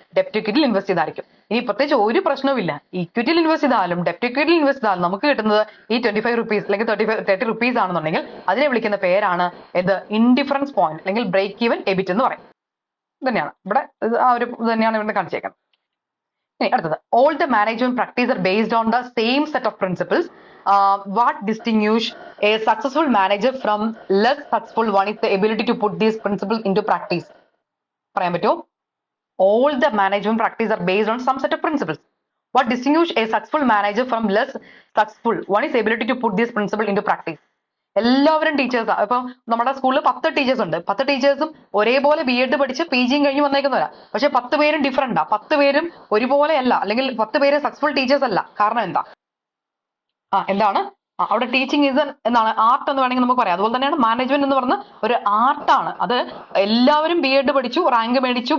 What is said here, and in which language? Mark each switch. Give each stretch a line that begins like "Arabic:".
Malayalam: ഡെപ്റ്റ് ഇക്വിറ്റിയിൽ invest ചെയ്തായിരിക്കും. ഇനി പ്രത്യേകിച്ച് ഒരു പ്രശ്നവുമില്ല, ഇക്വിറ്റിയിൽ ഇൻവെസ്റ്റ് ചെയ്താലും ഡെപ്റ്റ് ഇക്വിറ്റിയിൽ ഇൻവെസ്റ്റ് ചെയ്താലും നമുക്ക് കിട്ടുന്നത് ഈ 25 റുപ്പീസ് അല്ലെങ്കിൽ 30 റുപ്പീസ് ആണെന്നുണ്ടെങ്കിൽ അതിനെ വിളിക്കുന്ന പേരാണ് എന്ത്? ഇൻഡിഫറൻസ് പോയിന്റ് അല്ലെങ്കിൽ ബ്രേക്ക് ഈവൻ എബിറ്റ് എന്ന് പറയും. തന്നെയാണ് ഇവിടെ ആ ഒരു തന്നെയാണ് ഇവിടെ കാണിച്ചേക്കുന്നത്. ഇനി അടുത്തത്,
English: all the management practice are based on the same set of principles. What distinguish a successful manager from less successful one is the ability to put these principles into practice.
Malayalam: പറയാൻ പറ്റുമോ?
English: All the management practice are based on some set of principles. What distinguish a successful manager from less successful one is the ability to put these principles into practice.
Malayalam: എല്ലാവരും ടീച്ചേഴ്സാ. ഇപ്പം നമ്മുടെ സ്കൂളിൽ 10 teachers ഉണ്ട്. 10 ടീച്ചേഴ്സും ഒരേപോലെ BEd പഠിച്ച് PG കഴിഞ്ഞ് വന്നേക്കുന്നവരാ. പക്ഷെ 10 പേരും ഡിഫറെന്റാ. 10 പേരും ഒരുപോലെ അല്ല, അല്ലെങ്കിൽ 10 പേര് സക്സസ്ഫുൾ ടീച്ചേഴ്സ് അല്ല. കാരണം എന്താ? എന്താണ് അവിടെ ടീച്ചിങ് ഇത് എന്താണ്? ആർട്ട് എന്ന് വേണമെങ്കിൽ നമുക്ക് പറയാം. അതുപോലെ തന്നെയാണ് മാനേജ്മെന്റ് എന്ന് പറഞ്ഞ ഒരു ആർട്ടാണ്. അത് എല്ലാവരും BEd പഠിച്ചു, റാങ്ക് മേടിച്ചു.